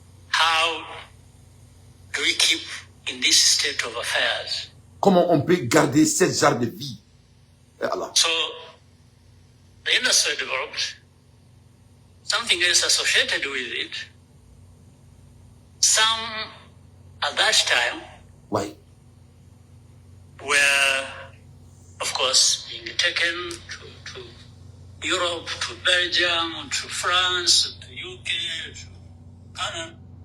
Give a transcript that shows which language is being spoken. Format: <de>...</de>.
<en>How do we keep in this state of affairs?</en> <fr>Comment on peut garder ce genre de vie? Voilà.</fr> <en>So the industry developed, something else associated with it. Some at that time Ouais. were, of course, being taken to Europe, to Belgium, to France, to UK, to Canada.</en>